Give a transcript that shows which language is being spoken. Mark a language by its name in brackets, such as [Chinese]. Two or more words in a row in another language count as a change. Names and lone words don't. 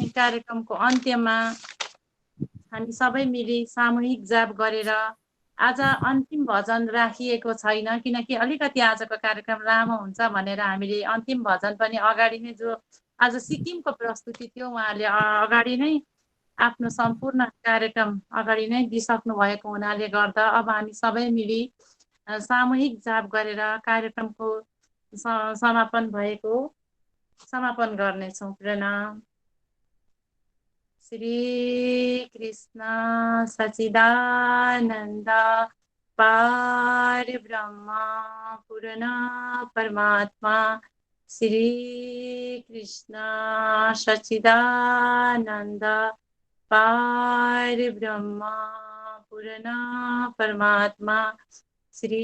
[Nepali] कार्यक्रमको अन्त्यमा हामी सबै मिली सामूहिक जाप गरेर आज अन्तिम भजन राखिएको छैन, किनकि अलिकति आजको कार्यक्रम लामो हुन्छ भनेर हामीले अन्तिम भजन पनि अगाडि नै, जो आज सिक्किमको प्रस्तुति थियो, उहाँले अगाडि नै आफ्नो सम्पूर्ण कार्यक्रम अगाडि नै दिइसक्नु भएको हुनाले गर्दा अब हामी सबै मिली सामूहिक जाप गरेर कार्यक्रमको समापन गर्नेछौँ। प्रणाम। [Sanskrit] श्री कृष्ण सच्चिदानन्द पार ब्रह्म पूर्ण परमात्मा श्री कृष्ण सच्चिदानन्द पार ब्रह्म पूर्ण परमात्मा श्री